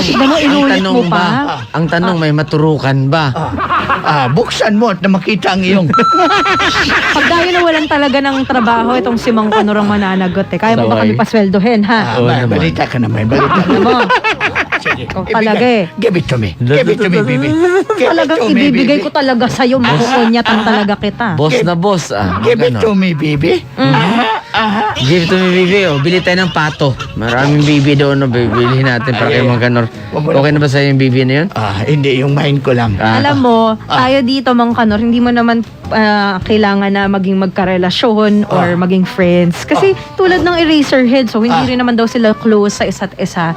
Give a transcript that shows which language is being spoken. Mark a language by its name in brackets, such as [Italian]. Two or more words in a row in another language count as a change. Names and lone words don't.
[Filipino] tignan mo, inulit mo pa. Ang tanong, may maturukan ba? Buksan mo at na makita ang iyong... Pag dahil nawalan talaga ng trabaho, itong si Mang Kanor ang mananagot eh. Kaya mo ba Saway. kami pasweldohin, ha? Oo naman. balita ka naman, balita ka Alam mo, Sige. Ikaw talaga eh. [English] Give it to me. Give it to me, baby. Give it [Filipino] talagang [English] to me, [Filipino] ibibigay [English] baby. [Filipino] ko talaga sa'yo. Makukunyatan talaga kita. Boss na boss, [English] Give it [Filipino] Ano? [English] to me, baby. Give it to me, baby. [Filipino] Oh. Bili tayo ng pato. Maraming baby doon. No? Bibilihin natin para kay Mang Kanor. Okay na ba sa'yo yung baby na yun? Hindi, yung mind ko lang. Alam mo, tayo dito, Mang Kanor, hindi mo naman kailangan na maging magkarelasyon or maging friends. Kasi tulad ng Eraserhead, so hindi rin naman daw sila close sa isa't isa.